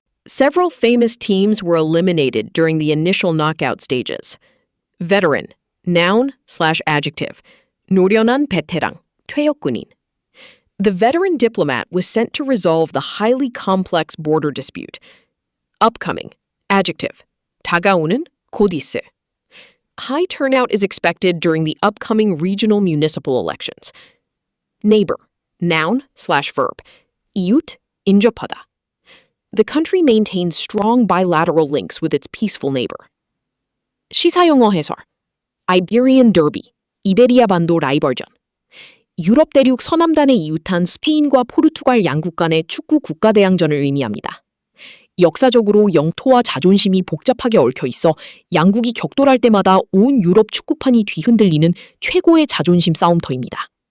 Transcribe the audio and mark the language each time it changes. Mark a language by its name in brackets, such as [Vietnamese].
[English] Several famous teams were eliminated during the initial knockout stages. Veteran. Noun/adjective. [Korean] 노련한 베테랑, 퇴역군인. [English] The veteran diplomat was sent to resolve the highly complex border dispute. Upcoming. Adjective. [Korean] 다가오는, 곧 있을. [English] High turnout is expected during the upcoming regional municipal elections. Neighbor. Noun/verb. 이웃, [Korean] 인접하다. [English] The country maintains strong bilateral links with its peaceful neighbor. [Korean] 시사영어 해설. Iberian Derby, 이베리아 반도 라이벌전. 유럽 대륙 서남단에 이웃한 스페인과 포르투갈 양국 간의 축구 국가대항전을 의미합니다. 역사적으로 영토와 자존심이 복잡하게 얽혀 있어 양국이 격돌할 때마다 온 유럽 축구판이 뒤흔들리는 최고의 자존심 싸움터입니다.